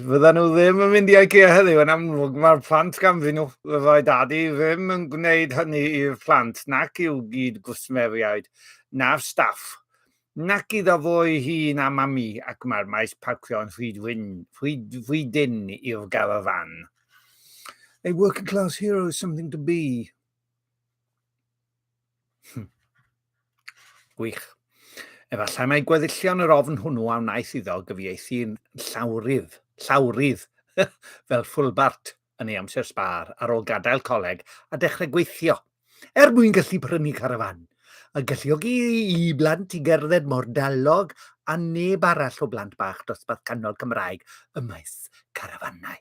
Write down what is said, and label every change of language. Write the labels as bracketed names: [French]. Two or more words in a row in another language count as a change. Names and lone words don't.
[Welsh] Fyddan nhw ddim yn mynd i IKEA heddiw, yn amlwg mae'r plant ganddyn nhw. Fyddai dadi ddim yn gwneud hynny i'r plant, nac i'w gyd gwsmeriaid, na'r staff. Nac iddo fo'i hun a mami, ac mae'r maes parcio yn rhwydyn i'r garafan. [English] A working class hero is something to be. [Welsh] Gwych. Efallai mae gweddillion yr ofn hwnnw a wnaeth iddo gyfieithu'n llawrydd, fel Fulbart yn ei amser sbar ar ôl gadael coleg a dechrau gweithio, mwyn gallu prynu carafan, a galluogi i blant i gerdded mor dalog a neb arall o blant bach dosbarth canol Cymraeg y maes carafanau.